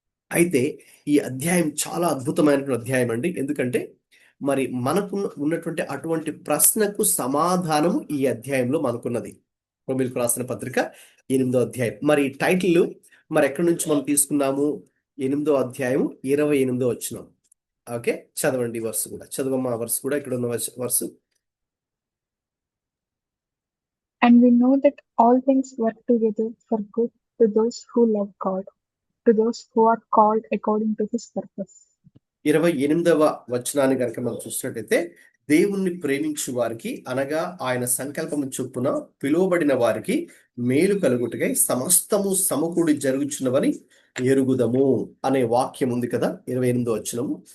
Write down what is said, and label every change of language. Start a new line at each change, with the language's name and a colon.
Telugu: అయితే ఈ అధ్యాయం చాలా అద్భుతమైనటువంటి అధ్యాయం అండి. ఎందుకంటే మరి మనకు ఉన్నటువంటి అటువంటి ప్రశ్నకు సమాధానము ఈ అధ్యాయంలో మనకున్నది. రోమీయులకు రాసిన పత్రిక 8వ అధ్యాయం. మరి టైటిల్ మరి ఎక్కడి నుంచి మనం తీసుకున్నాము? 8వ అధ్యాయం 28వ వచనం. ఓకే, చదవండి వర్స్ కూడా. చదవమ్మా వర్స్ కూడా, ఇక్కడ ఉన్న verse.
English: And we know that all things work together for good to those who love God, to those who are called according to his purpose.
Telugu: 28వ వచనాన్ని కనుక మనం చూసినట్టయితే, దేవుణ్ణి ప్రేమించు వారికి అనగా ఆయన సంకల్పము చొప్పున పిలువబడిన వారికి మేలు కలుగుటకై సమస్తము సమకూడి జరుగుచున్నవని ఎరుగుదము అనే వాక్యం ఉంది కదా, 28వ వచనము.